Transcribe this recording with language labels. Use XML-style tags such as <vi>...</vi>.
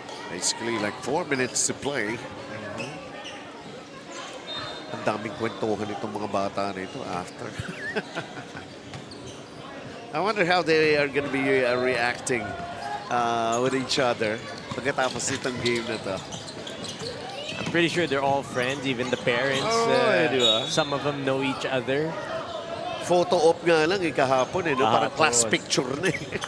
<en>Basically like 4 minutes to play.</en> <tl>Ang daming kwentuhan itong mga bata na ito after.</tl> <en>I wonder how they are going to be reacting with each other</en> <tl>pagkatapos itong game na to.</tl> <en>I'm pretty sure they're all friends, even the parents. Some of them know each other.</en> <tl>Photo op nga lang kahapon eh, no? Parang class picture na eh.</tl>